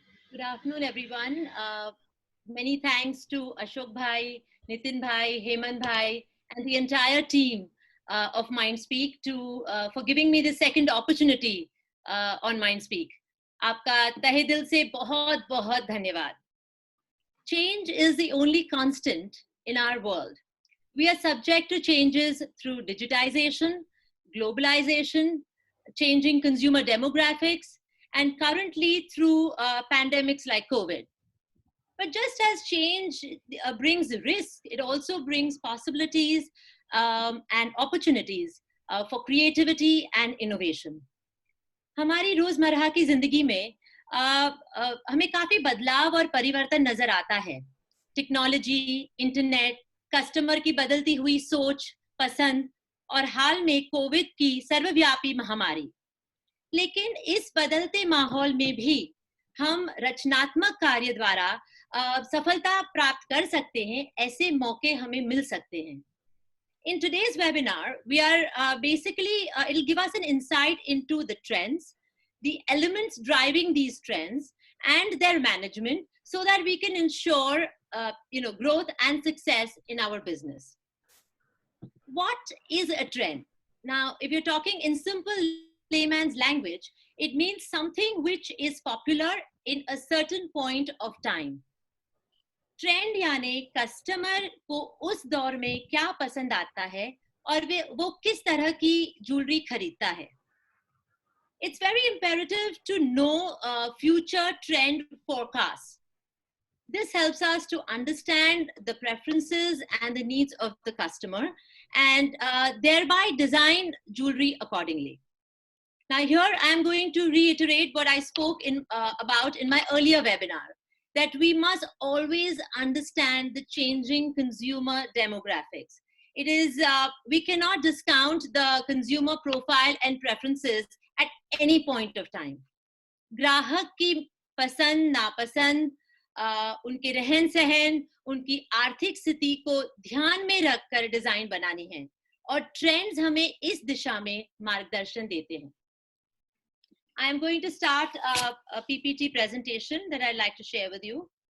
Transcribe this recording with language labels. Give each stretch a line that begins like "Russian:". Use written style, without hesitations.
English: Good afternoon, everyone. Many thanks to Ashok Bhai, Nitin Bhai, Hemant Bhai, and the entire team of MindSpeak for giving me the second opportunity on MindSpeak.
Hindi: आपका तहे दिल से बहुत बहुत धन्यवाद.
English: Change is the only constant in our world. We are subject to changes through digitization, globalization, changing consumer demographics, and currently through pandemics like COVID. But just as change brings risk, it also brings possibilities and opportunities for creativity and innovation.
Hindi: हमारी रोजमर्रा की जिंदगी में हमें काफी बदलाव और परिवर्तन नजर आता है. टेक्नोलॉजी, इंटरनेट, कस्टमर की बदलती हुई सोच, पसंद और हाल में कोविड की सर्वव्यापी महामारी. लेकिन इस बदलते माहौल में भी हम रचनात्मक कार्य द्वारा सफलता प्राप्त कर सकते हैं. ऐसे मौके हमें मिल सकते हैं.
English: In today's webinar, we are basically, it'll give us an insight into the trends, the elements driving these trends, and their management, so that we can ensure, growth and success in our business. What is a trend? Now, if you're talking in simple layman's language, it means something which is popular in a certain point of time.
Hindi: Trend यानी customer को उस दौर में क्या पसंद आता है और वो किस तरह की ज्वेलरी खरीदता है.
English: It's very imperative to know future trend forecasts. This helps us to understand the preferences and the needs of the customer and thereby design jewelry accordingly. Now here I am going to reiterate what I spoke about in my earlier webinar, that we must always understand the changing consumer demographics. It is, we cannot discount the consumer profile and preferences at any point of time.
Hindi: ग्राहक की पसंद नापसंद, उनके रहन सहन, उनकी आर्थिक स्थिति को ध्यान में रखकर डिजाइन बनानी है और ट्रेंड्स हमें इस दिशा में मार्गदर्शन देते हैं.
English: I am going to start a PPT presentation that I'd like to share with you.